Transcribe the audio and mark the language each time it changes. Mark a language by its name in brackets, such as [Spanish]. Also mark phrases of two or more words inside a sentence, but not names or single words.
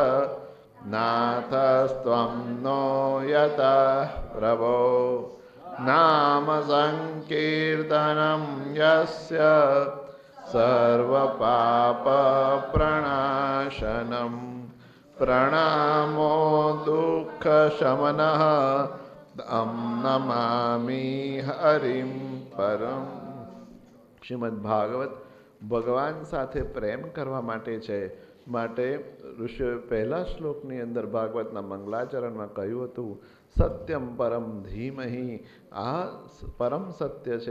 [Sanskrit] नाथस्त्वं नो यतः प्रभो नाम संकीर्तनं यस्य सर्वपापप्रणाशनं प्रणामो दुःखशमनः तं नमामि हरिम परम. [Gujarati] શ્રીમદ ભાગવત ભગવાન સાથે પ્રેમ કરવા માટે છે. માટે ઋષિઓએ પહેલા શ્લોકની અંદર ભાગવતના મંગલાચરણમાં કહ્યું હતું [Sanskrit] सत्यम परम धीमहि. [Gujarati] આ પરમ સત્ય છે.